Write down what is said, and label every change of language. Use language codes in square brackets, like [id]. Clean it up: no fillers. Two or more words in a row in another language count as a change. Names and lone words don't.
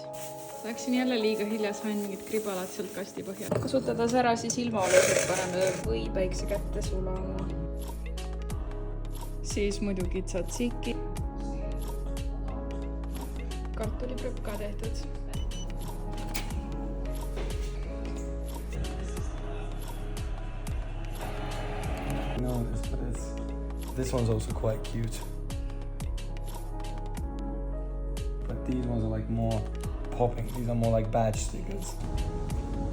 [et] Läksin jälle liiga hilja, sain mingid kribalad sealt kasti põhjal. Kasutades ära siis ilmaolusid paneme või päikse kätte sulama. Siis muidugi tzatziki. Kartuliprõpp ka tehtud. [en] No, this one's also quite cute. But these ones are like more popping. These are more like badge stickers.